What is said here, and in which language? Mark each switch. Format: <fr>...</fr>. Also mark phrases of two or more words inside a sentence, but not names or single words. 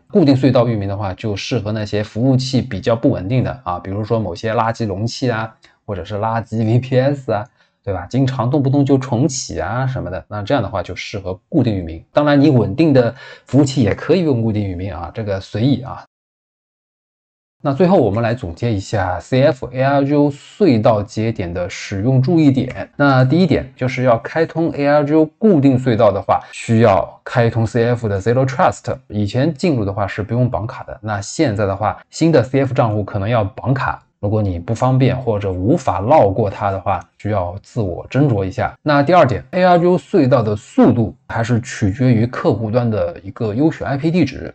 <zh>固定隧道域名的话，就適合那些服務器比較不穩定的啊，比如说某些垃圾容器啊，或者是垃圾 VPS 啊，对吧？经常动不动就重啟啊什麼的，那這樣的話就適合固定域名。当然，你穩定的服務器也可以用固定域名啊，这個隨意啊。那最後我們來總結一下 CF ARGO 隧道節點的使用注意點。那第一點就是要開通 ARGO 固定隧道的話，需要開通 CF 的 Zero Trust。以前進入的話是不用綁卡的，那現在的話，新的 CF 賬戶可能要綁卡。如果你不方便或者無法繞過它的話，需要自我斟酌一下。那第二點 ，ARGO 隧道的速度還是取決於客戶端的一個優選 IP 地址。</zh>